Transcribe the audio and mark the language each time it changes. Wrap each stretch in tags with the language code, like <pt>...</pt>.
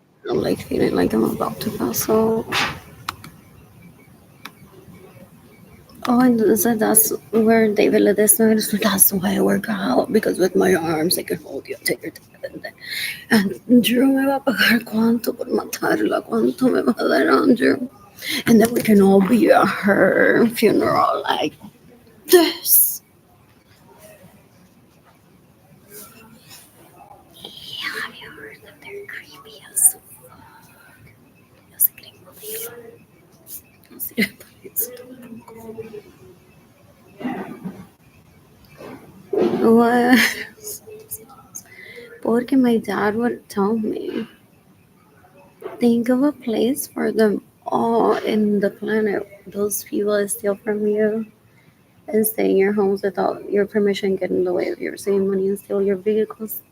<en>I'm like feeling like I'm about to pass out. Oh, and so that's where David Ledesma is. That's why I work out, because with my arms I can hold you, take your time.</en> <es>And Drew me va a pagar cuánto por matarla, cuánto me va a dar Andrew.</es> <en>And then we can all be at her funeral like this. Yeah, have you heard that they're creepy as fuck?</en> <es>Yo sé que no sirve para eso.</es> <en>What? Porque my dad would tell me, think of a place for them all in the planet. Those people that steal from you and stay in your homes without your permission, get in the way of your saving money and steal your vehicles.</en>